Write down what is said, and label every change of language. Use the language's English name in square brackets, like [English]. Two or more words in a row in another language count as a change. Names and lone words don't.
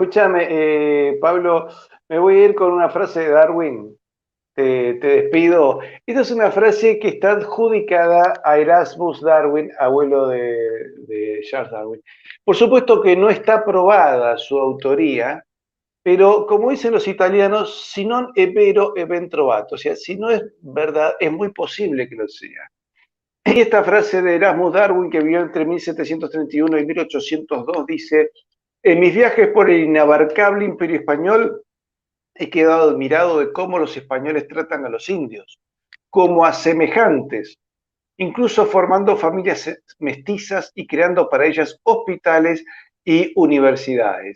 [Spanish] Escúchame, Pablo, me voy a ir con una frase de Darwin. Te despido. Esta es una frase que está adjudicada a Erasmus Darwin, abuelo de Charles Darwin. Por supuesto que no está probada su autoría, pero como dicen los italianos, [Italian] si non è vero, è ben trovato. [Spanish] O sea, si no es verdad, es muy posible que lo sea. Y esta frase de Erasmus Darwin, que vivió entre 1731 y 1802, dice: en mis viajes por el inabarcable imperio español, he quedado admirado de cómo los españoles tratan a los indios, como a semejantes, incluso formando familias mestizas y creando para ellas hospitales y universidades.